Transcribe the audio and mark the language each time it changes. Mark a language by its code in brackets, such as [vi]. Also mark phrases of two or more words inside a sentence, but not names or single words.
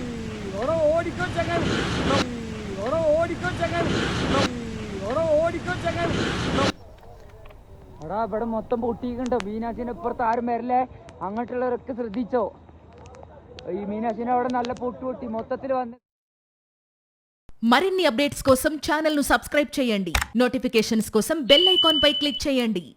[ml] എടാ ഇവിടെ മൊത്തം പൊട്ടിക്കണ്ടോ. മീനാശിനെ ഇപ്പുറത്ത് ആരും വരല്ലേ. അങ്ങോട്ടുള്ളവരൊക്കെ ശ്രദ്ധിച്ചോ. ഈ മീനാശിനെ അവിടെ നല്ല പൊട്ടി മൊത്തത്തിൽ വന്ന്. [te] మరిన్ని అప్డేట్స్ కోసం ఛానల్ ను సబ్స్క్రైబ్ చేయండి. నోటిఫికేషన్స్ కోసం [en] bell icon [te] పై క్లిక్ చేయండి.